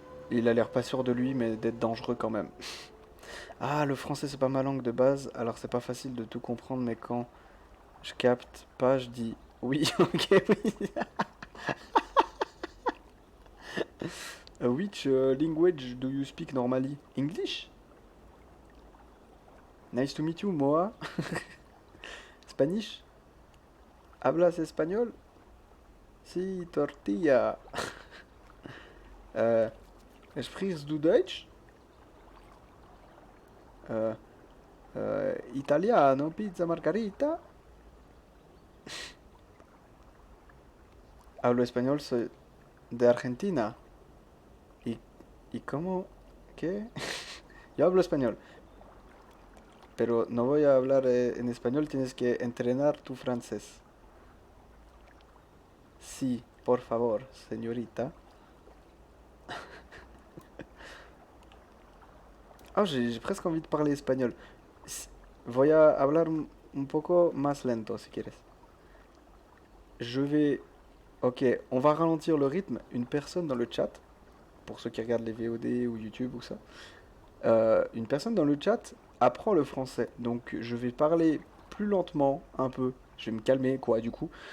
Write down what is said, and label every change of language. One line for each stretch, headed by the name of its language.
French: Il a l'air pas sûr de lui, mais d'être dangereux quand même. Ah, le français c'est pas ma langue de base, alors c'est pas facile de tout comprendre, mais quand je capte pas, je dis oui, ok, oui.
English: Which language do you speak normally? English? Nice to meet you, Moa. Spanish?
Spanish: ¿Hablas español? Sí, tortilla.
German: Äh, Sprichst du Deutsch?
Italian: Äh, Italiano, pizza margarita.
Spanish: Hablo español, soy de Argentina. ¿Y, y cómo? ¿Qué? Yo hablo español, pero no voy a hablar en español, tienes que entrenar tu francés. Sí, por favor, señorita.
French: Ah, j'ai presque envie de parler espagnol.
Spanish: Voy a hablar un poco más lento, si quieres.
French: Je vais... Ok, on va ralentir le rythme. Une personne dans le chat, pour ceux qui regardent les VOD ou YouTube ou ça, une personne dans le chat apprend le français. Donc je vais parler plus lentement, un peu. Je vais me calmer, quoi, du coup.